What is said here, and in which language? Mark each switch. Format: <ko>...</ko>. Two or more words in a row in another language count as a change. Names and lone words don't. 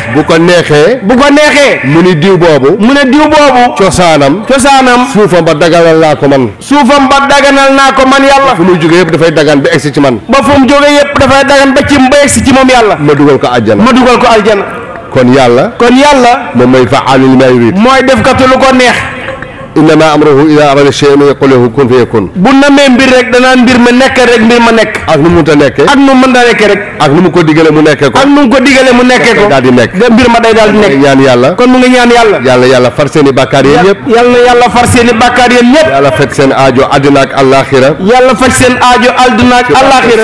<wo>Bu ko neexee. Bu ko neexee. Mu ni diw boobu. Mu ne diw boobu. Cosaanam. Cosaanam. Suufam ba daganal naa ko man. Suufam ba daganal naa ko man Yàlla. Fu muy jógee yëpp dafay dagan ba egsi ci man. Ba fu mu jógee yëpp dafay dagan ba ci, ba egsi ci moom Yàlla. Ma dugal ko àjjana. Ma dugal ko àjjana. Kon Yàlla. Kon Yàlla. Moom mooy</wo> <ar>فعال لما يريد.</ar> <wo>Mooy defkatu lu ko neex.</wo> <ar>إنما أمره إذا أراد شيئا أن يقول له كن فيكون.</ar> <wo>Bu namee mbir rek danaan mbir ma nekk rek mbir ma nekk. Ak nu mu mënta nekkee. Ak nu mu mënta nekkee rek. Ak nu mu ko digalee mu nekkee ko. Ak nu mu ko digalee mu nekkee ko. Daal di nekk. Da mbir ma day daal di nekk. Ñaan Yàlla. Kon mu ngi ñaan Yàlla. Yàlla, Yàlla far seeni bàkkaar yéen ñëpp. Yàlla, Yàlla far seeni bàkkaar yéen ñëpp. Yàlla faj seen aajo àddina ak àllaaxira. Yàlla faj seen aajo àddina ak Ci barke àllaaxira.</wo>